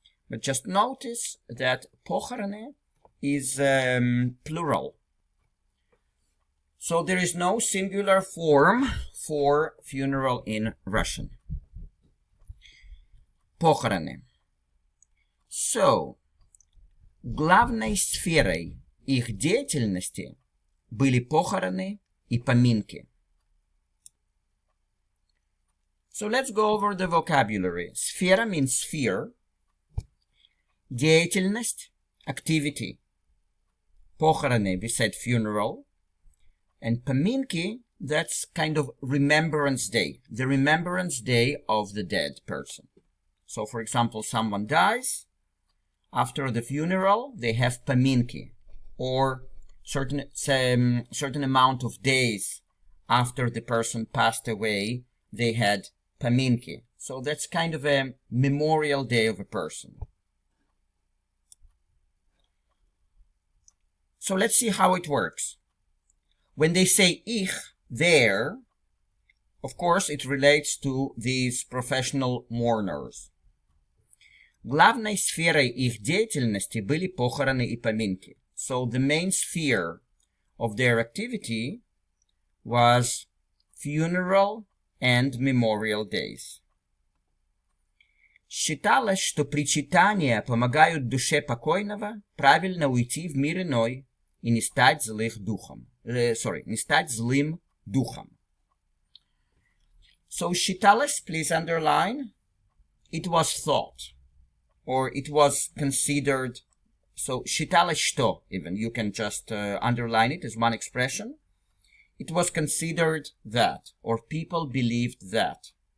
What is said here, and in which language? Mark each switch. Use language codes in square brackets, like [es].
[en] But just notice that похороны is plural. So there is no singular form for funeral in Russian. [ru] Похороны. [en] So, [ru] главной сферой их деятельности были похороны и поминки. [en] So let's go over the vocabulary. Сфера means sphere. Деятельность, activity. Похороны, we said funeral. And поминки, that's kind of remembrance day. The remembrance day of the dead person. So for example, someone dies. After the funeral, they have поминки. Or certain amount of days after the person passed away, they had поминки. So that's kind of a memorial day of a person. So let's see how it works. When they say ich, there, of course it relates to these professional mourners. [ru] Главной сферой их деятельности были похороны и поминки. [en] So the main sphere of their activity was funeral and memorial days. [ru] Считалось, что причитания помогают душе покойного правильно уйти в мир иной и не стать не стать злым духом. [en] So считалось, please underline, it was thought, or it was considered. So [ru] считалось что, [en] even, you can just underline it as one expression. It was considered that, or people believed that.